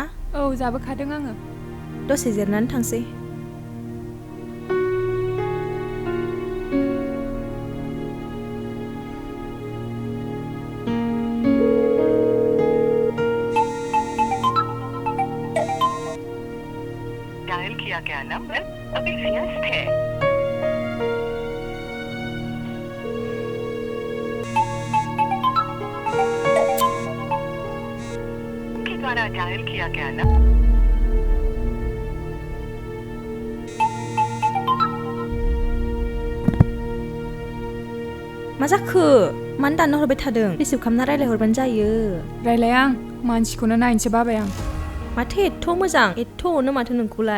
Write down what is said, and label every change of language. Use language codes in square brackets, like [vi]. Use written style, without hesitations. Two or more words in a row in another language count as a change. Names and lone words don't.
[brx] औ जाबोखादों आङो दसे जिरनानै थांसै [hi] डायल किया गया नंबर अभी व्यस्त है के द्वारा डायल किया गया नंबर [brx] मा जाखो मानो दाननो हरबाय थादों रिसिभ खालामना रायलायहरबानो जायो रायलाया आं मानसिखौनो नायनोसो बाबाय आं माथो एथ' मोजां एथ' अनो माथो नोंखौलाय